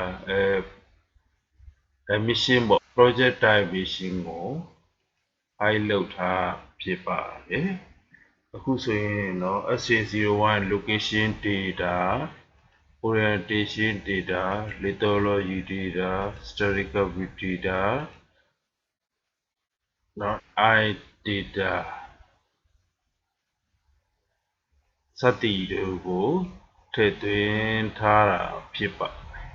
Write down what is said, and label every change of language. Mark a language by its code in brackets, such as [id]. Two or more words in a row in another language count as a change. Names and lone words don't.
[my] dimension ပေါ့ [en] project dimension [my] ကို hide လုပ်ထားဖြစ်ပါတယ်အခုဆိုရင်တော့ [en] SA01 location data orientation data lithology data historical data [my] နောက် [en] I data [my] စသည်တို့ကိုထည့်သွင်းထားတာဖြစ်ပါ